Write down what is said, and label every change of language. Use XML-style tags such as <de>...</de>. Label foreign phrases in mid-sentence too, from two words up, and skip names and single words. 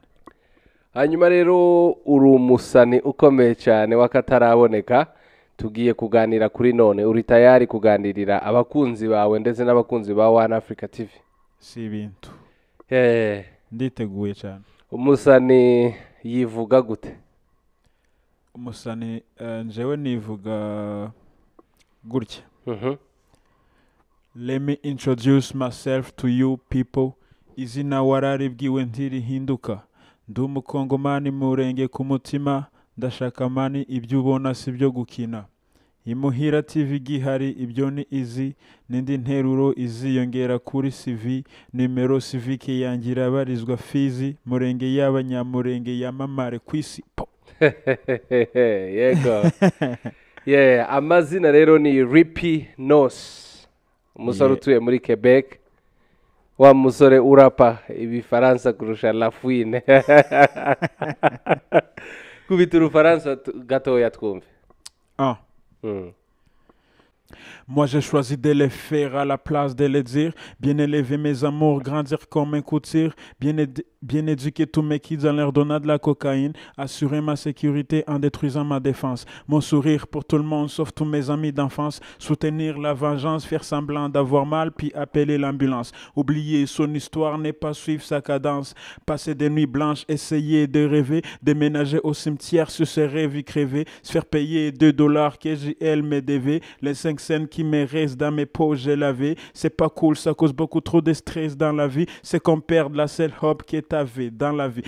<rw>hanyuma rero uri umusani ukomeye cyane wakataraboneka tugiye kuganira kuri none uri tayari kuganirira abakunzi bawe ndetse n'abakunzi ba One Africa TV si ibintu nditeguye cyane umusani yivuga gute umusani njewe nivuga gutya</rw> <en>let me introduce myself to you people</en> <rw>izina wararibwiwe ntirihinduka ndi umukongomani Murenge ku mutima ndashaka mani ibyo ubona si byo gukina imuhira TV gihari ibyo ni izi n'indi nteruro iziyongera kuri CV nimero civique yangira barizwa Fizi Murenge y'abanyamurenge yamamare kwisi yego amazina rero ni Rippy Nos umusore utuye muri Quebec wa musore urapa ibifaransa kurusha La Fouine kubita urufaransa gatoya twumve</rw> <fr>Moi j'ai choisi de les faire à la place de les dire, bien élever mes amours, grandir comme un couture, bien éduquer tous mes kids en leur donnant de la cocaïne, assurer ma sécurité en détruisant ma défense, mon sourire pour tout le monde sauf tous mes amis d'enfance, soutenir la vengeance, faire semblant d'avoir mal puis appeler l'ambulance, oublier son histoire n'est pas suivre sa cadence, passer des nuits blanches, essayer de rêver, déménager au cimetière sur ses rêves crevés, se faire payer $2 que elle me devait, les 5 cents qui me restent dans mes poches j'ai lavé, c'est pas cool, ça cause beaucoup trop de stress dans la vie, c'est qu'on perd la seule hope que t'avais dans la vie.</fr>